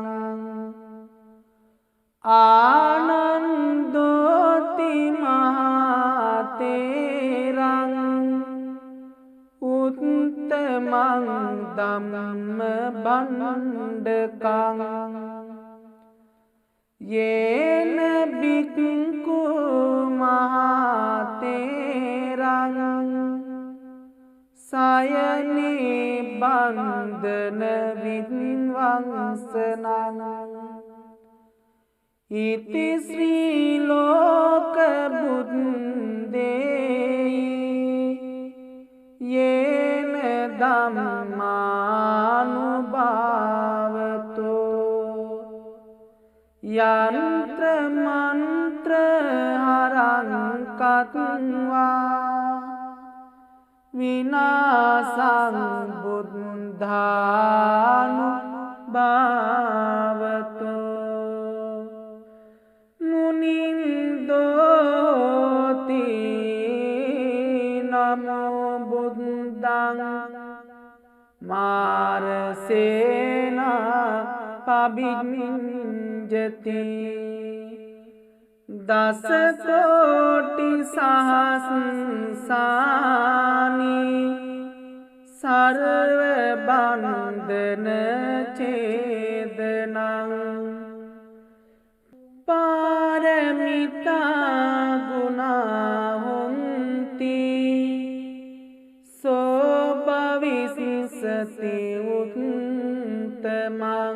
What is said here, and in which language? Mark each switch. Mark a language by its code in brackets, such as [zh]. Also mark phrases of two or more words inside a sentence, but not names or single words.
[pi] ආනන්දෝති මහතේරං උත්තමං ධම්ම බණ්ඩකං යේන බික්ඛු මහතේරං සයනේ බන්ධන විද්වංසනං ඉති ශ්‍රී ලෝක බුද්දේ යේන ධම්මානුභාවතෝ යන්ත්‍ර මන්ත්‍ර හරං කତ୍වා විනාසං බුද්ධානුභාවතෝ මුනින්දෝති නමෝ බුද්ධං මාරසේනා පබිඤ්ජති දස කෝටි සහස්‍රානි සර්ව බන්ධන ඡේදනං පාරමිතා ගුණා හොන්ති සෝ භවිස්සති උත්තමං